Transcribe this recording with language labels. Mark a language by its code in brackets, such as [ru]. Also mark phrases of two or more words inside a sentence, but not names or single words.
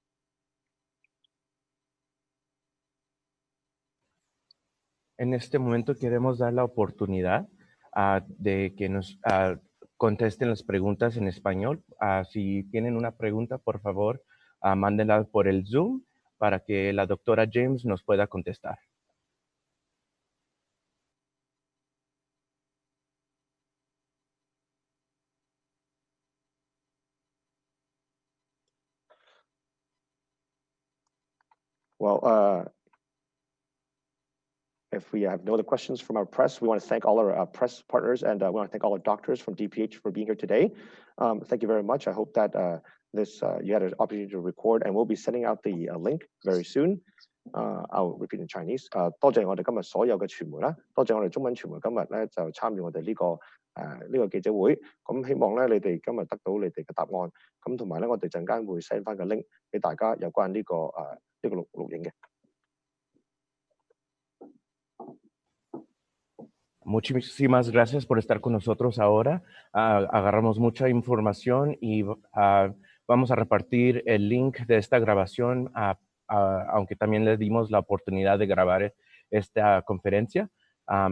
[es] En este momento queremos dar la oportunidad de que nos contesten las preguntas en español. Si tienen una pregunta, por favor, mándenla por el Zoom para que la doctora James nos pueda contestar. [en] Well, if we have no other questions from our press, we want to thank all our press partners and we want to thank all our doctors from DPH for being here today. Thank you very much. I hope that you had an opportunity to record, and we'll be sending out the link very soon. I'll repeat in Chinese. [yue] 多謝我哋今日所有嘅傳媒啦，多謝我哋中文傳媒今日咧就參與我哋呢個記者會。咁希望咧你哋今日得到你哋嘅答案。咁同埋咧我哋陣間會 send 翻個 link 俾大家有關呢個 [es] Muchísimas gracias por estar con nosotros ahora. Agarramos mucha información y vamos a repartir el link de esta grabación, aunque también les dimos la oportunidad de grabar esta conferencia.